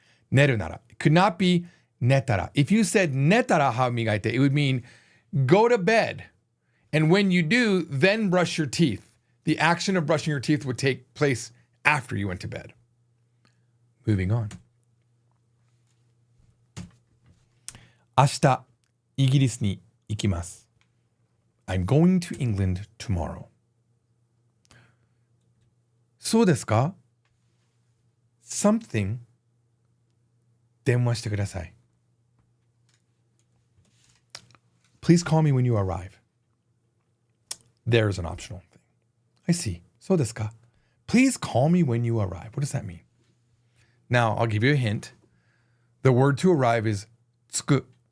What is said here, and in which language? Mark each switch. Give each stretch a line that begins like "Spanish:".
Japanese: 寝るなら.
English: It could not be 寝たら. If you said
Japanese: 寝たら歯を磨いて,
English: it would mean go to bed. And when you do, then brush your teeth. The action of brushing your teeth would take place after you went to bed. Moving on.
Japanese: 明日、イギリスに行きます.
English: I'm going to England tomorrow.
Japanese: そうですか?
English: Something
Japanese: 電話してください.
English: Please call me when you arrive. There's an optional thing. I see.
Japanese: そうですか?
English: Please call me when you arrive. What does that mean? Now, I'll give you a hint. The word to arrive is 着く.